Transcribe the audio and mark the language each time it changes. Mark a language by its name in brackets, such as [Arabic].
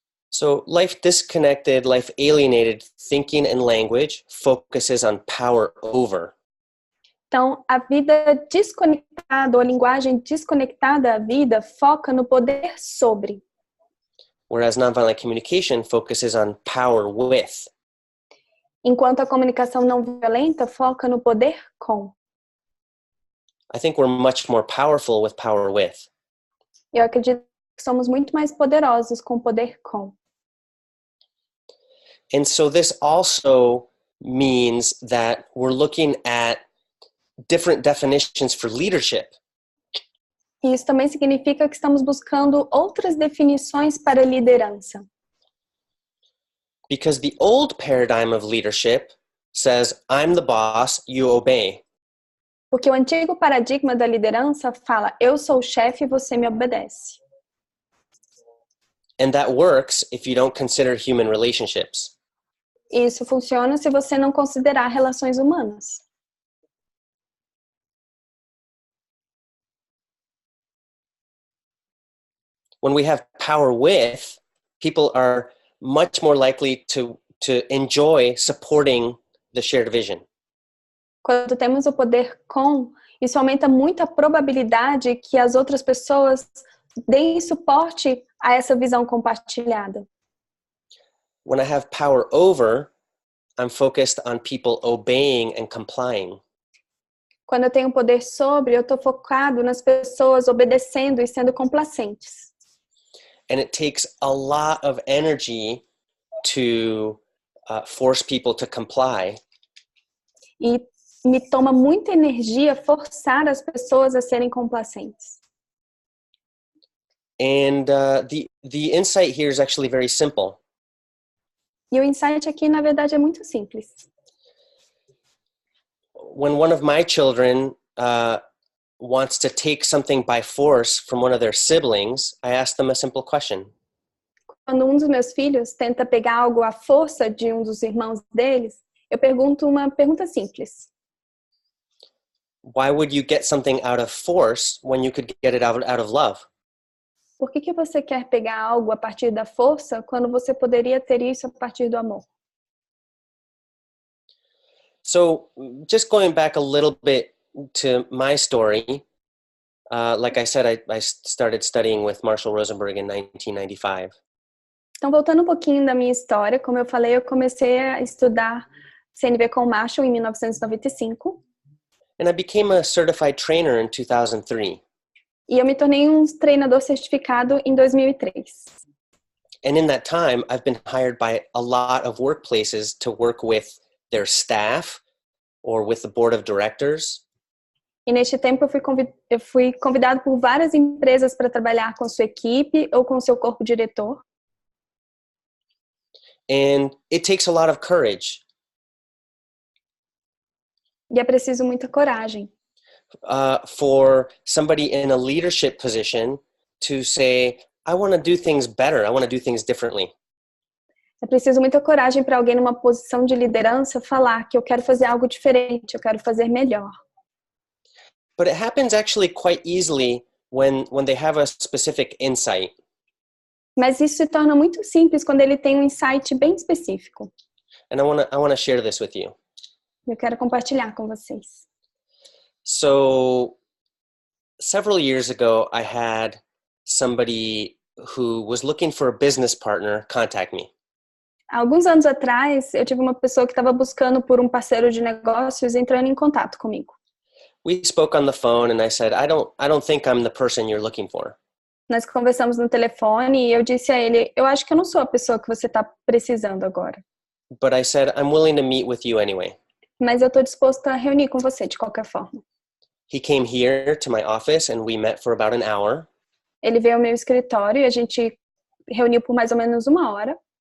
[English] So life disconnected, life alienated thinking and language focuses on power over. [Portuguese] Então, a vida desconectada, ou a linguagem desconectada à vida, foca no poder sobre. [English] Whereas nonviolent communication focuses on power with. [Portuguese] Enquanto a comunicação não violenta foca no poder com. [English] I think we're much more powerful with power with. [Portuguese] Eu acredito que somos muito mais poderosos com poder com. [English] And so this also means that we're looking at different definitions for leadership. [Portuguese] E isso também significa que estamos buscando outras definições para liderança. [English] Because the old paradigm of leadership says, I'm the boss, you obey. [Portuguese] Porque o antigo paradigma da liderança fala, eu sou o chefe e você me obedece. [English] And that works if you don't consider human relationships. [Portuguese] Isso funciona se você não considerar relações humanas. [English] When we have power with, people are much more likely to enjoy supporting the shared vision. [Portuguese] Quando temos o poder com, isso aumenta muito a probabilidade que as outras pessoas deem suporte a essa visão compartilhada. [English] When I have power over, I'm focused on people obeying and complying. [Portuguese] Quando eu tenho poder sobre, eu estou focado nas pessoas obedecendo e sendo complacentes. [English] And it takes a lot of energy to force people to comply. [Portuguese] E me toma muita energia forçar as pessoas a serem complacentes. [English] And the insight here is actually very simple. [Portuguese] E o insight aqui, na verdade, é muito simples. [English] When one of my children wants to take something by force from one of their siblings, I ask them a simple question. [Portuguese] Quando um dos meus filhos tenta pegar algo à força de um dos irmãos deles, eu pergunto uma pergunta simples. [English] Why would you get something out of force when you could get it out of love? [Portuguese] Por que você quer pegar algo a partir da força quando você poderia ter isso a partir do amor? [English] So just going back a little bit to my story, like I said, I started studying with Marshall Rosenberg in 1995. [Portuguese] Então, voltando um pouquinho da minha história, como eu falei, eu comecei a estudar CNV com Marshall em 1995. [English] And I became a certified trainer in 2003. [Portuguese] E eu me tornei um treinador certificado em 2003. [English] And in that time, I've been hired by a lot of workplaces to work with their staff or with the board of directors. [Portuguese] E neste tempo eu fui convidado por várias empresas para trabalhar com sua equipe ou com seu corpo diretor. [English] And it takes a lot of courage. [Portuguese] E é preciso muita coragem. [English] For somebody in a leadership position to say, I want to do things better. I want to do things differently. [Portuguese] É preciso muita coragem para alguém numa posição de liderança falar que eu quero fazer algo diferente, eu quero fazer melhor. [English] But it happens actually quite easily when they have a specific insight. [Portuguese] Mas isso se torna muito simples quando ele tem um insight bem específico. [English] And I want to share this with you. [Portuguese] Eu quero compartilhar com vocês. [English] So several years ago, I had somebody who was looking for a business partner contact me. [Portuguese] Há alguns anos atrás, eu tive uma pessoa que estava buscando por um parceiro de negócios entrando em contato comigo. [English] We spoke on the phone and I said, I don't think I'm the person you're looking for. [Portuguese] Nós conversamos no telefone e eu disse a ele, eu acho que eu não sou a pessoa que você está precisando agora. [English] But I said, I'm willing to meet with you anyway. [Portuguese] Mas eu estou disposto a reunir com você de qualquer forma. [English] He came here to my office and we met for about an hour. [Portuguese] Ele veio ao meu escritório e a gente reuniu por mais ou menos 1 hora.